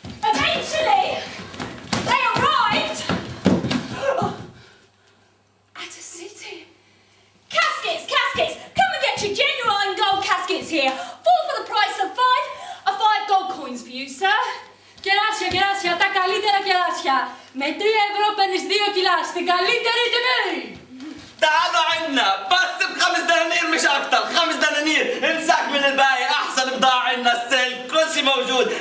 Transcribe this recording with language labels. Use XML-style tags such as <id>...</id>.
<en>Eventually, they arrived at a city. Caskets, caskets! Come and get your genuine gold caskets here. 4 for the price of 5. 5 gold coins for you, sir.</en> <el>Κεράσια, κεράσια, τα καλύτερα κεράσια. Με 3 ευρώ παίρνεις 2 κιλά στην καλύτερη τιμή.</el> <ar>تعالوا عنا بس ب5 دنانير مش أكتر. 5 دنانير امسك من الباقي. أحسن بضاعة عنا السيل كل شيء موجود.</ar>